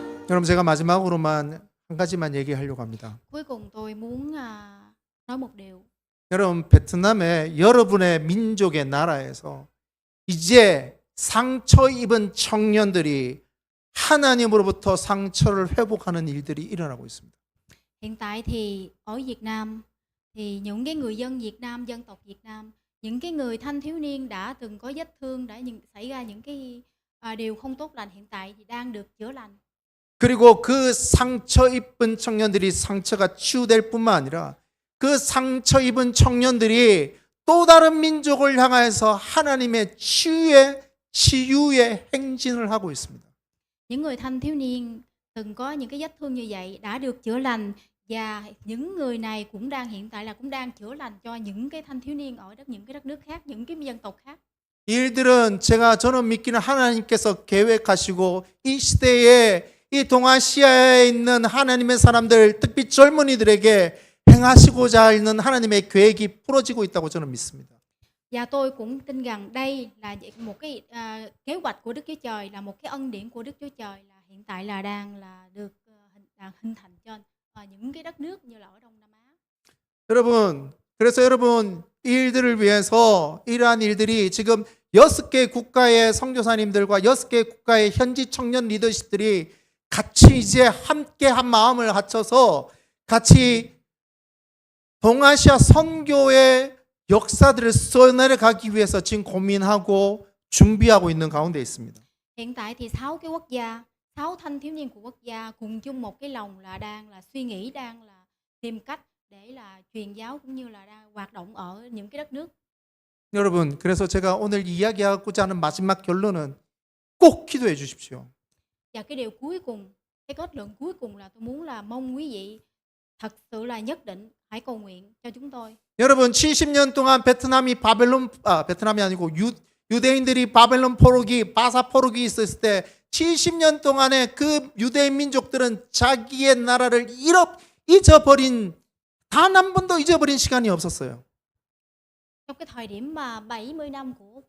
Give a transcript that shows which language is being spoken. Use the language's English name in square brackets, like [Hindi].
[Korean] 여러분 제가 마지막으로만 한 가지만 얘기하려고 합니다. [Vietnamese] Cuối cùng tôi muốn nói một điều. [Korean] 여러분 베트남의 여러분의 민족의 나라에서 이제 상처 입은 청년들이 하나님으로부터 상처를 회복하는 일들이 일어나고 있습니다. [Vietnamese] Hiện tại thì ở Việt Nam thì những cái người dân Việt Nam, dân tộc Việt Nam, những cái người thanh thiếu niên đã từng có vết thương, đã xảy ra những cái điều không tốt lành hiện tại thì đang được chữa lành. [Korean] 그리고 그 상처 입은 청년들이 상처가 치유될 뿐만 아니라 그 상처 입은 청년들이 또 다른 민족을 향해서 하나님의 치유의 행진을 하고 있습니다. [Vietnamese] Những người thanh thiếu niên từng có những cái vết thương như vậy đã được chữa lành và những người này cũng hiện tại cũng đang chữa lành cho những cái thanh thiếu niên ở những cái đất nước khác, những cái dân tộc khác. [Korean] 이 일들은 저는 믿기는 하나님께서 계획하시고 이 시대에 이 동아시아에 있는 하나님의 사람들, 특히 젊은이들에게 행하시고자 하는 하나님의 계획이 풀어지고 있다고 저는 믿습니다. [Vietnamese] Và tôi cũng tin rằng đây là một cái kế hoạch của Đức Chúa Trời, là một cái ân điển của Đức Chúa Trời là hiện tại là đang được hình thành trên những cái đất nước như là ở Đông Nam Á. [Korean] 여러분, 그래서 여러분 이 일들을 위해서 이러한 일들이 지금 6개 국가의 선교사님들과 6개 국가의 현지 청년 리더십들이 같이 이제 함께 한 마음을 합쳐서 같이 동아시아 선교의 역사들을 써내려가기 위해서 지금 고민하고 준비하고 있는 가운데 있습니다. [Vietnamese] Hiện tại thì 6 cái quốc gia, 6 thanh thiếu niên của quốc gia cùng chung một cái lòng là đang là suy nghĩ, đang là tìm cách để là truyền giáo cũng như là đang hoạt động ở những cái đất nước. [Korean] 여러분, 그래서 제가 오늘 이야기하고자 하는 마지막 결론은 꼭 기도해 주십시오. [Vietnamese] Và cái điều cuối cùng, cái kết luận cuối cùng là tôi muốn là mong quý vị thật sự là nhất định hãy cầu nguyện cho chúng tôi. [Korean] 여러분, 70년 동안 베트남이 아니고 유대인들이 바벨론 포로기, 바사 포로기 있었을 때 70년 동안에 그 유대인 민족들은 자기의 나라를 잊어버린, 단 한 번도 잊어버린 시간이 없었어요. [Vietnamese] Trong cái thời điểm mà 70 năm của